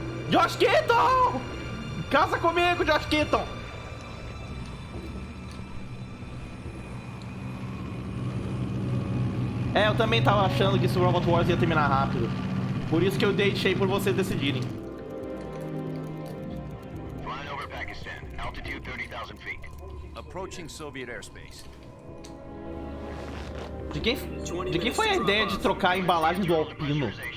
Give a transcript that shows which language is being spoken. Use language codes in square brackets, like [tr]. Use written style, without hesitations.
[pt] Josh Keaton! Casa comigo, Josh Keaton! É, eu também tava achando que esse Robot Wars ia terminar rápido. Por isso que eu deixei por vocês decidirem. [en] Flying over Pakistan, altitude 30,000 feet. Approaching Soviet airspace. [pt] De quem foi a ideia de trocar a embalagem do Alpino?